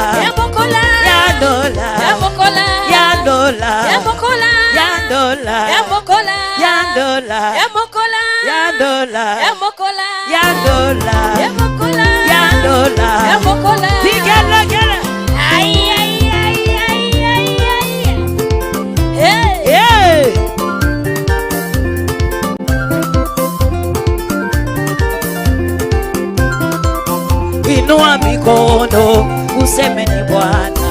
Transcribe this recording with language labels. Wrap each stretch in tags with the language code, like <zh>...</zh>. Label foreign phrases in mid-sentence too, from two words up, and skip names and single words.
<ln>Ya mokola. Ya dola. Ya mokola. Ya dola. Ya mokola. Ya dola. Ya mokola. Ya dola. Ya mokola. Ya dola. Ya mokola. Ya dola. Ya mokola. Ya dola. Ya mokola. Tigela gela. Ay ay ay ay ay ay. Hey. Hey.</ln> <sw>Inua mikono useme ni Bwana.</sw>